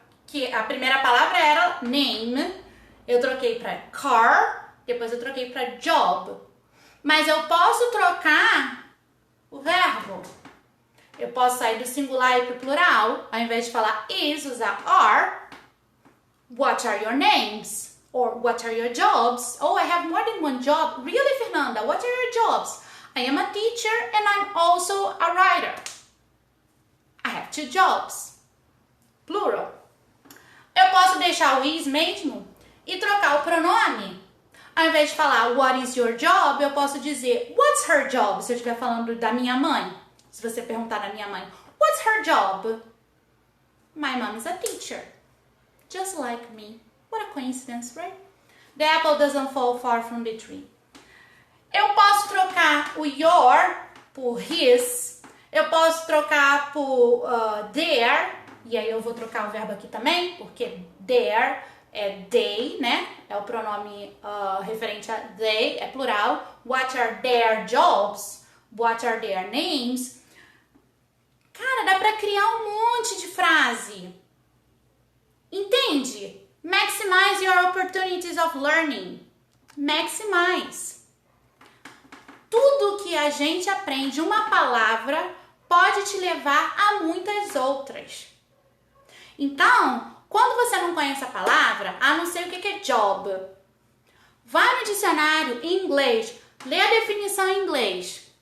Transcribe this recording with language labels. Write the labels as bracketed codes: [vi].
[pt] que a primeira palavra era name, eu troquei para car, depois eu troquei para job. Mas eu posso trocar o verbo. Eu posso sair do singular e para o plural, ao invés de falar is, usar are. [en] What are your names? Or what are your jobs? Oh, I have more than one job. Really, Fernanda? What are your jobs? I am a teacher and I'm also a writer. I have 2 jobs. Plural. [pt] Eu posso deixar o is mesmo e trocar o pronome. Ao invés de falar [en] what is your job, [pt] eu posso dizer [en] what's her job, [pt] se eu estiver falando da minha mãe. Se você perguntar da minha mãe, [en] what's her job? My mom is a teacher. Just like me. What a coincidence, right? The apple doesn't fall far from the tree. [pt] Eu posso trocar o your por his. Eu posso trocar por their. E aí eu vou trocar o verbo aqui também, porque their é they, né? É o pronome referente a they, é plural. What are their jobs? What are their names? Cara, dá pra criar um monte de frase. Entende? [en] Maximize your opportunities of learning. Maximize. [pt] Tudo que a gente aprende, uma palavra, pode te levar a muitas outras. Então, quando você não conhece a palavra, não sei o que é job, vai no dicionário em inglês, lê a definição em inglês.